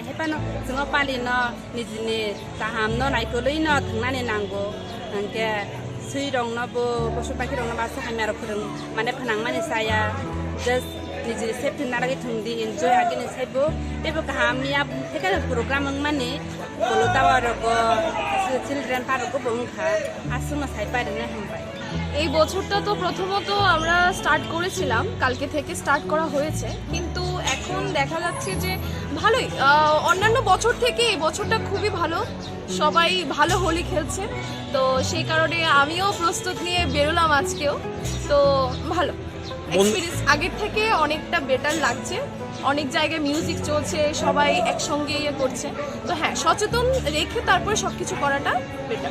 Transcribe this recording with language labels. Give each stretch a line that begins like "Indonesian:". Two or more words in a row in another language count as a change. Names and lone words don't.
Bodo: हेपानो जोङो पालिनो निजिनि गाहाम न नायखौलैनो थांनानै नांगौ आंके सैरंनोबो पशु पाखिरंनो बासा हामियार फोरों माने फोनांमानि साया जस्ट निजि सेफ्टि नारागै थुंदि एन्जय आगिनि साइबो बेबो गाहामिया हेका प्रोग्राम माने बलतावारगो
English: children park
Bodo: बंखा आसुमा साइपारिने हामबाय
Bangla: এই বছরটা তো প্রথমত আমরা স্টার্ট করেছিলাম কালকে থেকে স্টার্ট করা হয়েছে কিন্তু এখন দেখা যাচ্ছে যে ভালোই অন্যান্য বছর থেকে এই বছরটা খুবই ভালো সবাই ভালো হোলি খেলছে তো সেই কারণে আমিও প্রস্তুত নিয়ে বেরোলাম আজকেও তো ভালো এক্সপেরিয়েন্স আগের থেকে অনেকটা বেটার লাগছে অনেক জায়গায় মিউজিক চলছে সবাই একসঙ্গে ইয়ে করছে তো হ্যাঁ সচেতন রেখে তারপরে সবকিছু করাটা বেটার